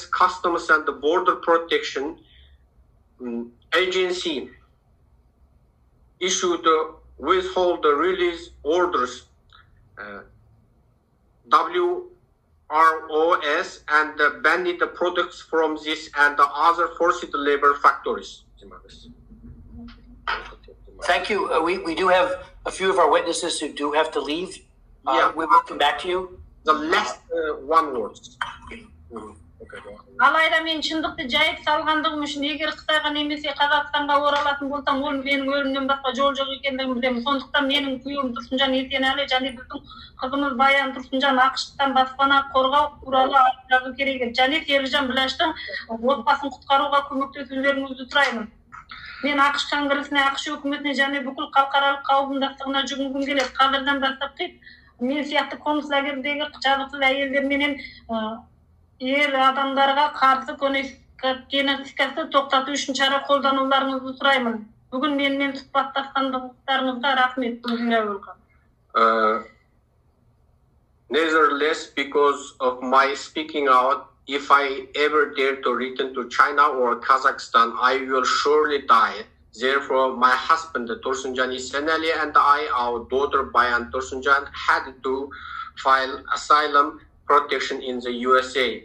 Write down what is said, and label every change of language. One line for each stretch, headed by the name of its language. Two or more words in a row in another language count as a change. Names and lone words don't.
English: Customs and Border Protection Agency issued withhold release orders, WROS, and banned the products from this and the other forced labor factories. Thank you. We do have a few of our witnesses who do have to leave. Yeah. We will come back to you. The last one word.
Kazakh: Алайда мен шындықты жайып салғандығым үшін егер Қытайға немесе Қазақстанға оралатын болсам, ол менің өлімнен басқа жол жоқ екендігін білемін. Сондықтан менің күйеуім Тұрсынжан Есенәлі және біздің қызымыз Баян Тұрсынжан ақш-тан баспана қорғау туралы жазу керек еді. Және Серікжан Біләштің отбасын құтқаруға көмектесулеріңізді сұраймын. Мен ақш конгресіне, ақш өкіметіне және бүкіл халықаралық қауымдастығына жүгінгім келеді. Қазірден бастап мен сияқты концлагерьдегі жазықсыз әйелдер менен ер адамдарға қарсы геноцидті тоқтату үшін шара қолдануларыңызды сұраймын. Бүгін менімен сұхбаттасқандықтарыңызға рахмет.
English: Nevertheless, because of my speaking out, if I ever dare to return to China or Kazakhstan, I will surely die. Therefore, my husband, Tursunjan Isenali, and I, our daughter, Bayan Tursunjan, had to file asylum protection in the USA.